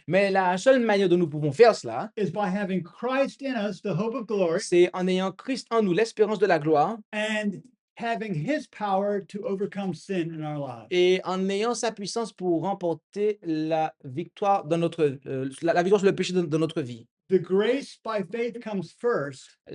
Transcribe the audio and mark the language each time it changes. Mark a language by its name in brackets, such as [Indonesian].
[French] Mais la seule manière dont nous pouvons faire cela, [English] is by having Christ in us, the hope of glory, [French] c'est en ayant Christ en nous, l'espérance de la gloire, [English] and having his power to overcome sin in our lives. [French] et en ayant sa puissance pour remporter la victoire dans la victoire sur le péché dans notre vie. [English] The grace by faith comes first,